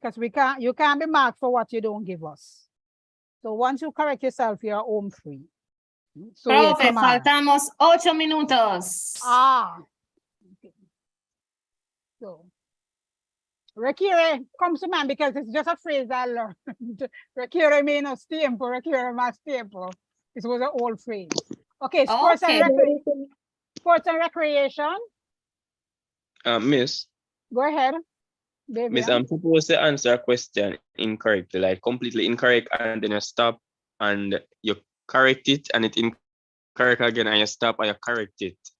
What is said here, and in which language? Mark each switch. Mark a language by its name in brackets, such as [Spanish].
[English] Because you can't be marked for what you don't give us. So once you correct yourself, you're home free. So [Spanish] Profe, faltamos 8 minutos. [English] Okay. So, requiere comes to mind because it's just a phrase I learned. [Spanish] Requiere menos tiempo, requiere más tiempo. [English] It was an old phrase. Okay, sports and recreation. Miss. Go ahead. Miss, I'm supposed to answer a question incorrectly, like completely incorrect, and then you stop and you correct it, and it incorrect again, and you stop and you correct it.